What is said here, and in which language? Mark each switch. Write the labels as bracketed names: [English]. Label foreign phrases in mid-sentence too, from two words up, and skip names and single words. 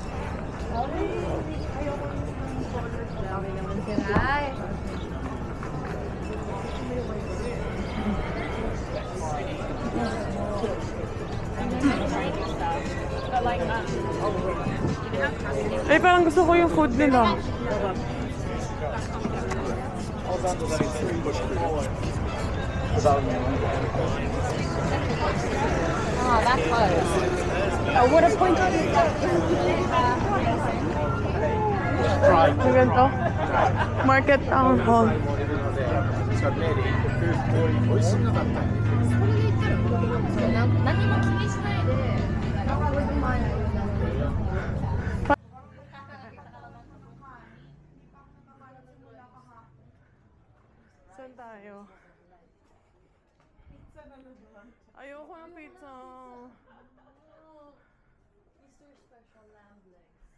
[Filipino] Ayoko yung [English] color brown. [Filipino] Ay. Eh, parang gusto ko yung food nila. [English] Oh, that's close. What a point on it. [Filipino] Ang ganito. Market Town Hall. [Japanese] 何も気にしないで。 [Filipino] Saan tayo? Ayoko ng pizza. [English] Mr. Special Lamb Legs.